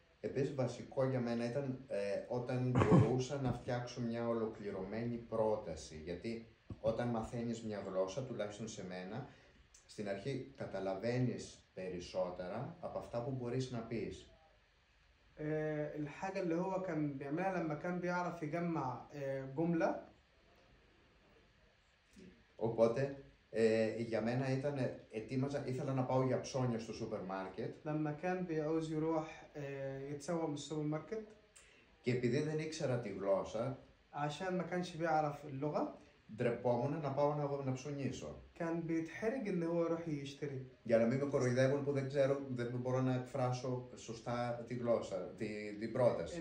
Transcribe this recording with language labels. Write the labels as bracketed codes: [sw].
[el] Επίσης βασικό για μένα ήταν όταν μπορούσα να φτιάξω μια ολοκληρωμένη πρόταση, γιατί όταν μαθαίνεις μια γλώσσα, τουλάχιστον σε μένα, στην αρχή καταλαβαίνεις περισσότερα από αυτά που μπορείς να πεις. [ar] الحاجة اللي هو كان بيعملها لما كان بيعرف يجمع جملة. [el] Οπότε για μένα ήταν, ήθελα να πάω για ψώνια στο σούπερ μάρκετ. [ar] لما كان بيعوز يروح يتسوق من السوبر ماركت. [el] Και επειδή δεν ήξερα τη γλώσσα, [ar] عشان ما كانش بيعرف اللغة، [el] ντρεπόμουν να πάω να ψωνίσω. [ar] كان بيتحرج إن هو يروح يشتري. [el] Για να μην με κοροϊδεύουν που δεν μπορώ να εκφράσω σωστά τη γλώσσα, την πρόταση.